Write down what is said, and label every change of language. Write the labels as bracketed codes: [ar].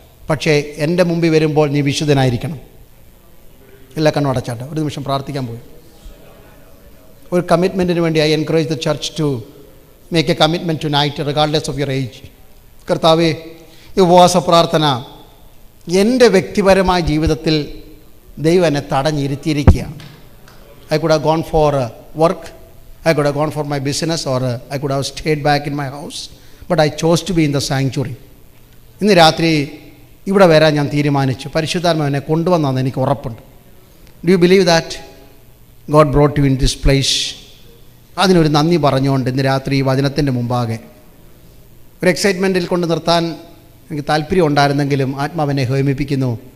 [ml] പക്ഷേ എൻ്റെ മുമ്പിൽ വരുമ്പോൾ നീ വിശുദ്ധനായിരിക്കണം. എല്ലാ കണ്ണും അടച്ചാട്ടെ, ഒരു നിമിഷം പ്രാർത്ഥിക്കാൻ പോയി. ഒരു കമ്മിറ്റ്മെൻറ്റിന് വേണ്ടി [en] I encourage the church to make a commitment tonight regardless of your age. [ml] കർത്താവേ, ഈ ഉപവാസ പ്രാർത്ഥന എൻ്റെ വ്യക്തിപരമായ ജീവിതത്തിൽ ദൈവം എന്നെ തടഞ്ഞിരുത്തിയിരിക്കുകയാണ്. [en] I could have gone for work, I could have gone for my business, or I could have stayed back in my house, but I chose to be in the sanctuary. [ml] ഇന്ന് രാത്രി ഇവിടെ വരാൻ ഞാൻ തീരുമാനിച്ചു. പരിശുദ്ധാത്മാവ് എന്നെ കൊണ്ടുവന്നാന്ന് എനിക്ക് ഉറപ്പുണ്ട്. [en] Do you believe that God brought you in this place? [ml] അതിനൊരു നന്ദി പറഞ്ഞുകൊണ്ട് ഇന്ന് രാത്രി ഈ വചനത്തിൻ്റെ മുമ്പാകെ ഒരു എക്സൈറ്റ്മെൻറ്റിൽ കൊണ്ട് നിർത്താൻ എനിക്ക് താല്പര്യം ഉണ്ടായിരുന്നെങ്കിലും ആത്മാവിനെ ഹേമിപ്പിക്കുന്നു.